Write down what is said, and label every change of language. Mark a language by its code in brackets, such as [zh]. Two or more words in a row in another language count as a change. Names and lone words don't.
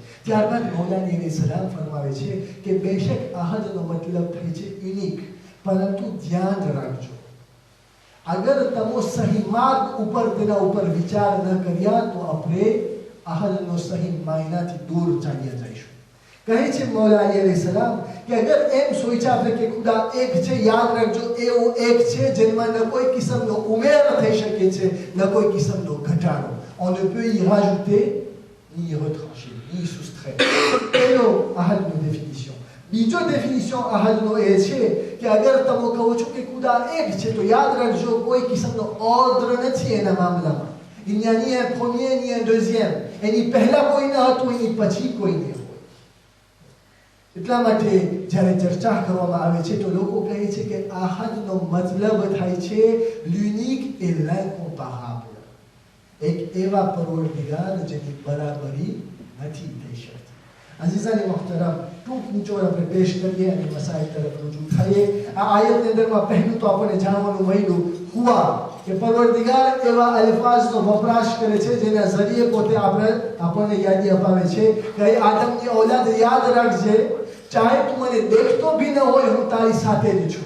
[gu] ત્યારબાદ મૌલા અલી સલામ ફરમાવે છે કે બેશક આહદનો મતલબ થાય છે યુનિક, પરંતુ ધ્યાન રાખજો અગર તમે સહી માર્ગ ઉપર તેના ઉપર વિચાર ન કર્યા તો આપણે આહદનો સહી માયનાથી દૂર ચાલ્યા જઈશું. કહે છે મૌલા અલી સલામ કે અગર એમ સોચ્યા આપણે કે ખુદા એક છે, યાદ રાખજો એવો એક છે જેમાં ન કોઈ કિસ્મનો ઉમેર થઈ શકે છે ન કોઈ કિસ્મનો ઘટાડો. [fr] On ne peut y rajouter ni y retrancher ni soustraire. [gu] એનો આહદનો définition. બીજો définition આહદનો એ છે કે અગર તમે કહો છો કે ખુદા એક છે તો યાદ રાખજો કોઈ કિસ્મનો ઓર્ડર નથી એના મામલામાં. [fr] Il n'y a ni un premier ni un deuxième. [gu] એની પહેલા કોઈ ન હતું, એની પછી કોઈ નહીં હોય. એટલા માટે જ્યારે ચર્ચા કરવામાં આવે છે તો લોકો કહે છે કે આહદનો મતલબ થાય છે [fr] l'unique et l'incomparable. [gu] એક એવા પરવરદિગાર જેની બરાબરી નથી થઈ શકતી. અઝીઝાની મોહતરમ ટૂંક નિચોડ આપણે પેશ કરીએ અને મસાઇલ તરફ રજૂ થઈએ. આ આયતની અંદરમાં પહેલું તો આપણને જાણવાનું મળ્યું હુઆ કે પરવરદિગાર એવા અલ્ફાઝનો વપરાશ કરે છે જેના ઝરીએ પોતે આપણને યાદી અપાવે છે કે આદમની ઔલાદ યાદ રાખજે, ચાહે તું મને દેખતો ભી ન હોય હું તારી સાથે જ છું.